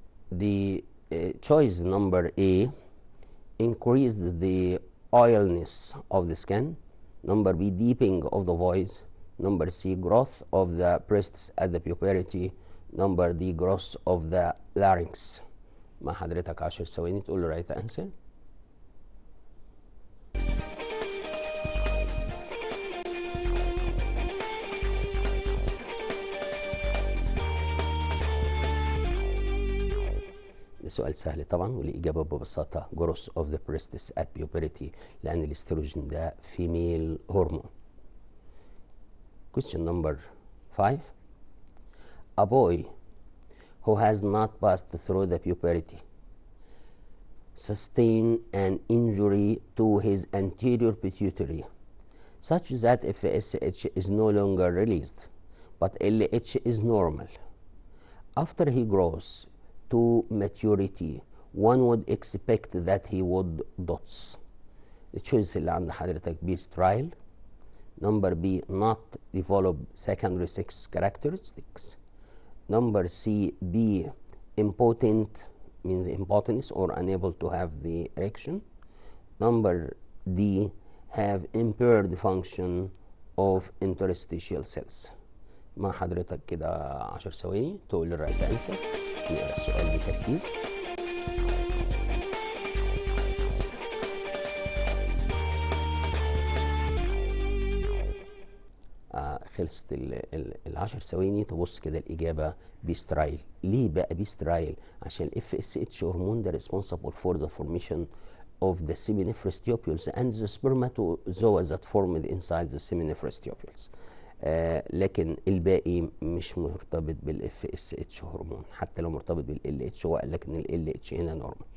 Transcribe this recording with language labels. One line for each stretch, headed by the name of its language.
English: The choice number A, increased the oiliness of the skin. Number B, deepening of the voice. Number C, growth of the breasts at the puberty. Number D, growth of the larynx.
Arabic: مع حضرتك 10 ثواني تقول له
English: right answer.
Arabic: ده سؤال سهل طبعا، والإجابة ببساطة
English: growth of the breasts at puberty،
Arabic: لأن الاستروجين ده
English: female hormone. question number 5. A boy who has not passed through the puberty sustained an injury to his anterior pituitary such that FSH is no longer released but LH is normal. After he grows to maturity one would expect that he would dots. The choice
Arabic: اللي عند حضرتك
English: B, sterile. Number B, not develop secondary sex characteristics. Number C, B, impotent, means impotence or unable to have the erection. Number D, have impaired function of interstitial cells.
Arabic: مع حضرتك كده 10 ثواني تقول لي الرايت انسر. نقرا السؤال بتركيز. خلصت ال10 ثواني. تبص كده الإجابة بيسترايل. ليه بقى بيسترايل؟ عشان الاف اس اتش هرمون ده
English: responsible for the formation of the seminiferous tubules and the spermatozoa that formed inside the seminiferous tubules.
Arabic: لكن الباقي مش مرتبط بالاف اس اتش هرمون، حتى لو مرتبط بالال اتش هو قال لك ان ال اتش هنا نورمال.